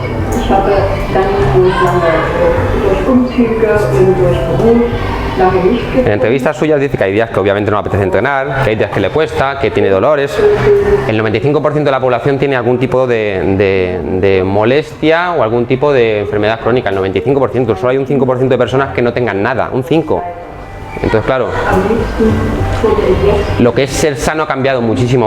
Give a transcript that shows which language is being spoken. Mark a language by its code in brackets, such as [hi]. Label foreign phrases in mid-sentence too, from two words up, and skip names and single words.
[de] Ich habe dann durch Umzüge und durch Beruf lange nicht gesund. [es] En entrevistas suyas dice que hay días que obviamente no le apetece entrenar, que hay días que le cuesta, que tiene dolores. El 95% de la población tiene algún tipo de molestia o algún tipo de enfermedad crónica. El 95%, solo hay un 5% de personas que no tengan nada, un 5%. Entonces, claro, lo que es ser sano ha cambiado muchísimo.